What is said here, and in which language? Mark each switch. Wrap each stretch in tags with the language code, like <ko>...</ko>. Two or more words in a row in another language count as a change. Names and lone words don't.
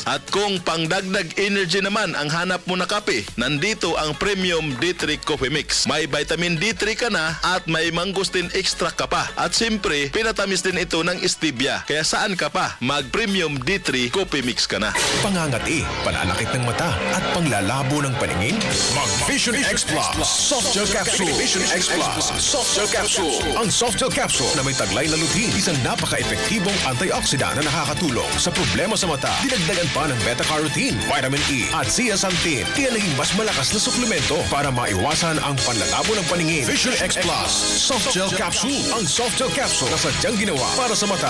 <tl>At kung pangdagdag energy naman ang hanap mo na kape, nandito ang Premium D3 Coffee Mix. May</tl> <en>vitamin D3</en> <tl>ka na at may</tl> <en>mangosteen extract</en> <tl>ka pa. At siyempre, pinatamis din ito ng stevia. Kaya saan ka pa? Mag-Premium D3 Coffee Mix ka na. Pangangati, pananakit ng mata at panglalabo ng paningin? Mag-Vision X Plus Soft Gel Capsule. Vision X Plus Soft Gel Capsule. Ang Soft Gel Capsule na may taglay na beta-carotene, isang napaka-epektibong antioxidant na nakakatulong sa problema sa mata. Dinagdagan pa ng beta-carotene,</tl> <en>vitamin E</en> <tl>at zeaxanthin, kaya naging mas malakas na suplemento para maiwasan ang panlalabo ng paningin. Vision X Plus Soft Gel Capsule. Ang Soft Gel Capsule na sadyang ginawa para sa mata.</tl>